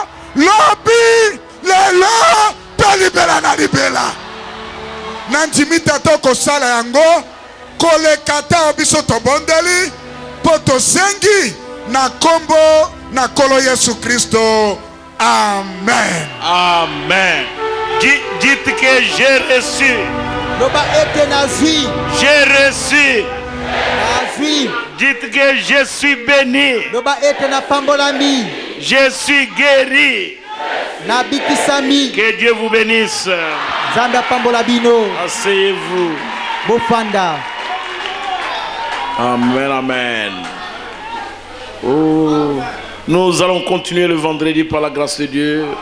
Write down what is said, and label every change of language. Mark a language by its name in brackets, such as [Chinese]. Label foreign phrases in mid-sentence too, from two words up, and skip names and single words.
[Lingala] Lobi lelo pe libela na libela. Nandimita to kosala yango. Kolekata biso tobondeli. Poto sengi na kombo na kolo Yesu Kristo. Amen. [French] Amen. Dites que j'ai reçu. [Lingala] Loba ete nazwi. [French] J'ai reçu. [Lingala] Nazwi. [French] Dites que je suis béni. [Lingala] Loba ete na pambolami. [French] Je suis guéri. [Lingala] Na bikisami. [French] Que Dieu vous bénisse. [Lingala] Zanda pambola bino. [French] Asseyez-vous. [Lingala] Bofanda. Amen, amen. Oh. [French] Nous allons continuer le vendredi par la grâce de Dieu.